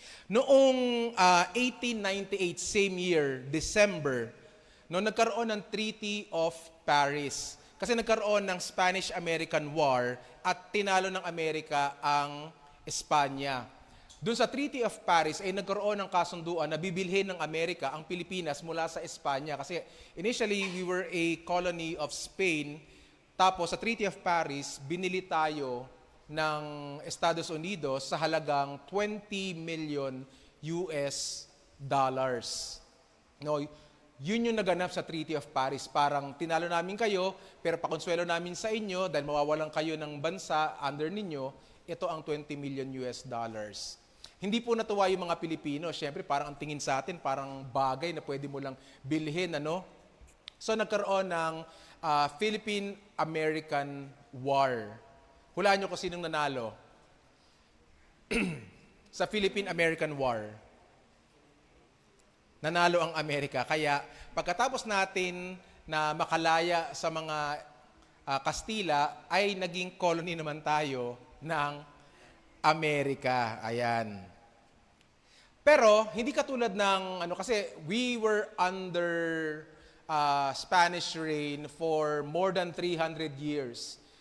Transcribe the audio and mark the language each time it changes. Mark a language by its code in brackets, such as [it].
[tl] Noong 1898, same year, December, no, nagkaroon ng Treaty of Paris. Kasi nagkaroon ng Spanish-American War at tinalo ng Amerika ang Espanya. Doon sa Treaty of Paris ay nagkaroon ng kasunduan na bibilhin ng Amerika ang Pilipinas mula sa Espanya. Kasi [en] initially, we were a colony of Spain. [tl] Tapos sa Treaty of Paris, binili tayo ng Estados Unidos sa halagang 20 million US dollars. No, yun yung naganap sa Treaty of Paris. Parang tinalo namin kayo, pero pakonsuelo namin sa inyo dahil mawawalan kayo ng bansa under ninyo, ito ang 20 million US dollars. Hindi po natuwa yung mga Pilipino. Siyempre, parang ang tingin sa atin, parang bagay na pwede mo lang bilhin, ano? So, nagkaroon ng Philippine-American War. Hulaan nyo kung sinong nanalo sa Philippine-American War. Nanalo ang Amerika. Kaya, pagkatapos natin na makalaya sa mga Kastila, ay naging colony naman tayo ng Amerika. Ayan. Pero, hindi katulad ng, kasi [en] we were under Spanish reign for more than 300 years.